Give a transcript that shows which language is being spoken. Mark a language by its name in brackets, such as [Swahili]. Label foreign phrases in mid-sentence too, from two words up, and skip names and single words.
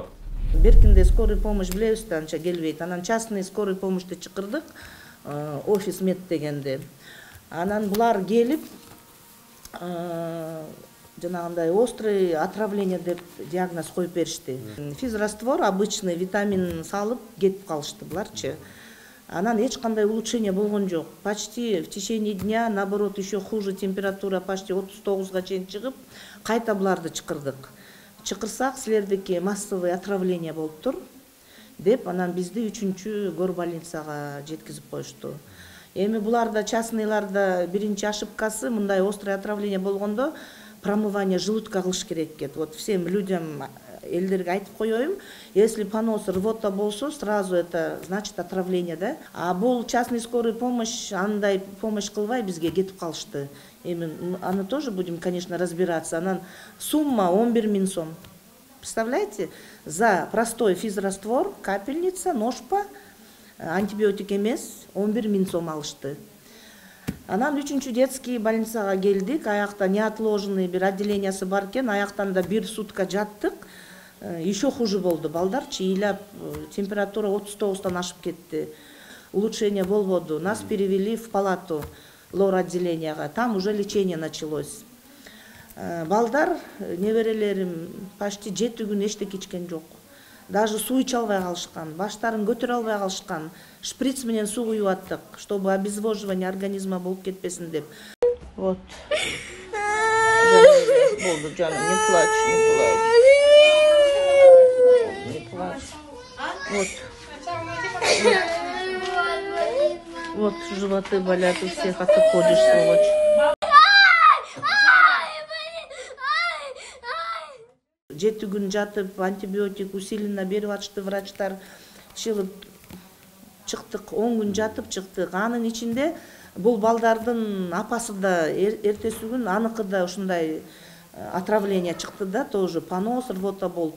[Kyrgyz] Беркинде [Russian] скорый помощь [Kyrgyz] билебиз да, анча келбейт. Анан [Russian] частный скорый помощьты [Kyrgyz] чакырдык, офис мед дегенде. Анан булар келип, жанагындай [Russian] острый отравление [Kyrgyz] деп диагноз коюп беришти. [Russian] Физраствор обычный витамин [Kyrgyz] салып кетип калышты буларчы. Анан эч кандай улучшение болгон жок. [Russian] Почти в течение дня, наоборот, еще хуже температура, почти [Kyrgyz] 39-га чейин чыгып, кайта буларды чакырдык. чакырсак силердики [Russian] массовый отравление [Kyrgyz] болуптур деп, анан бизди 3-чү горбольницага жеткизип коюшту. Эми буларда частныйларда биринчи ошибкасы, мындай [Russian] острое отравление [Kyrgyz] болгондо [Russian] промывание желудка [Kyrgyz] кылыш керек экен. [Russian] Вот всем людям, [Kyrgyz] элдерге айтып коеюн, [Russian] если понос, рвота болсо, сразу это значит отравление, да? [Kyrgyz] А бул [Russian] частный скорый помощь, [Kyrgyz] андай помощь кылбай бизге кетип калышты. Эми аны [Russian] тоже будем, конечно, разбираться. [Kyrgyz] Анан сумма 11 000 сом. [Russian] Представляете? За простой физраствор, капельница, ножпа, антибиотик [Kyrgyz] эмес 11 000 сом алышты. Анан 3-чү [Russian] детский больницага [Kyrgyz] келдик, аякта неотложный бир отделениясы бар экен, аяктан да 1 сутка жаттык. [Russian] Еще хуже [Kyrgyz] болду, балдарчы ыйлап, температура 39-тан ашып кетти. Улучшение болбоду. [Russian] Нас перевели в палату лор отделенияга, там уже лечение началось. [Kyrgyz] Балдар, неберелерим, почти 7 күн эчтеке ичкен жок. Даже суу иче албай калышкан, баштарын көтөрө албай калышкан. Шприц менен суу куюп аттык, [Russian] чтобы обезвоживание организма [Kyrgyz] болуп кетпесин деп. [Russian] Вот. [Kyrgyz] Болду, жаным, [Russian] не плачь, не плачь. Не плачь. Вот. Вот животы болят у всех, а ты ходишь, сволочь. [Kyrgyz] Жети күн жатып, антибиотик усиленно берип атышты врачтар. Чыгып чыктык, 10 күн жатып чыктык. Анын ичинде бул балдардын апасы да эртеси күн аныкы да ушундай отравление чыкты да, [Russian] тоже понос, рвота [Kyrgyz] болуп.